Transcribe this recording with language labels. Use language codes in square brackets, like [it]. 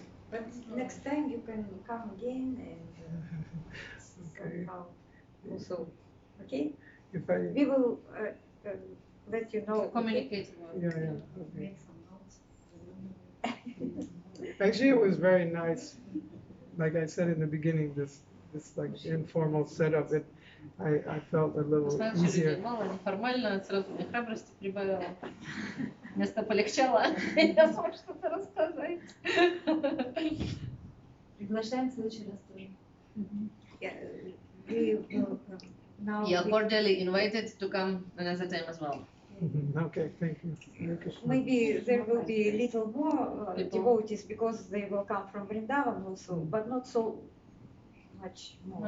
[en] But next time you can come again and somehow also, okay? if I, We will let you know. Communicate. yeah, okay. Make some notes. Actually, it was very nice. Like I said in the beginning, this like informal setup. I felt a little [ru] Смотрю, людей [en] easier. [ru] мало, неформально, сразу мне храбрости прибавила. Место полегчало, я смогу что-то рассказать. Приглашаем в следующий раз тоже. [en] Yeah, we will now. You're cordially invited to come another time as well. Okay, thank you. Thank you. Maybe there will be a little more People. devotees because they will come from Vrindavan also, but not so much more.